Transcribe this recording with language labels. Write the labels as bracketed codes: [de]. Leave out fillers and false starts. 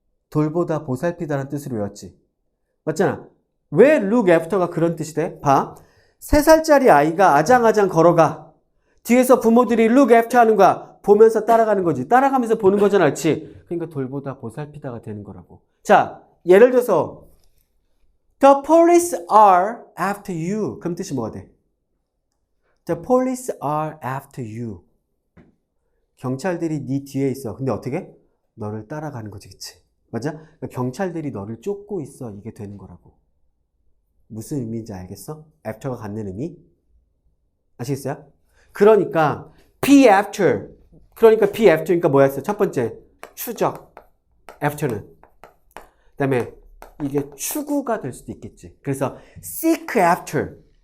[ko] 돌보다 보살피다라는 뜻으로 외웠지. 맞잖아. 왜 look after가 그런 뜻이 돼? 봐. 3살짜리 아이가 아장아장 걸어가. 뒤에서 부모들이 look after 하는 거야. 보면서 따라가는 거지. 따라가면서 보는 거잖아. 그렇지? 그러니까 돌보다 보살피다가 되는 거라고. 자, 예를 들어서 [en] The police are after you. [ko] 그럼 뜻이 뭐가 돼? [en] The police are after you. [ko] 경찰들이 네 뒤에 있어. 근데 어떻게? 너를 따라가는 거지. 그치? 맞아? 그러니까 경찰들이 너를 쫓고 있어. 이게 되는 거라고. 무슨 의미인지 알겠어? after가 갖는 의미? 아시겠어요? 그러니까 be after. 그러니까 be after니까 뭐였어? 첫 번째, 추적. after는. 그 다음에 이게 추구가 될 수도 있겠지. 그래서 seek after.